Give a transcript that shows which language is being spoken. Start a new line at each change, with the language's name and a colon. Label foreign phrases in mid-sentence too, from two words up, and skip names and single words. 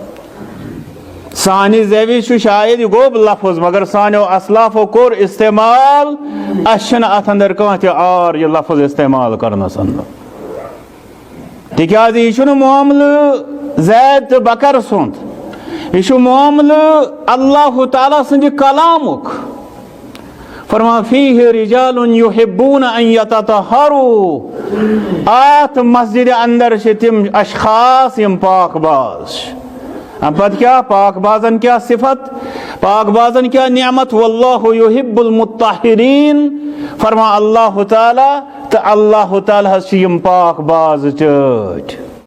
Kashmiri: سانہِ زیوِ چھُ شاید یہِ گوٚو لفظ مگر سانیو اسلافو کوٚر استعمال. اَسہِ چھُنہٕ اتھ اندر کانٛہہ تہِ عار یہِ لفظ استعمال کرنس اندر تِکیٛازِ یہِ چھُنہٕ معاملہٕ زید تہٕ بکر سُنٛد. یہ چھُ معاملہٕ اللہ تعالیٰ سٕنٛدِ کلامُک.
Arabic: فرمان فیہ رجال یحبون ان یتطہروا.
Kashmiri: اتھ مسجد اندر چھِ تِم اشخاص یم پاک باز چھِ. پتہٕ کیٛاہ پاک بازن کیٛاہ صفت پاک بازن کیٛاہ نعمت
Arabic: واللہ یحب المطہرین.
Kashmiri: فرمان اللہ تعالیٰ تہٕ اللہ تعالیٰ ہس چھِ یم پاک باز چٲٹھۍ.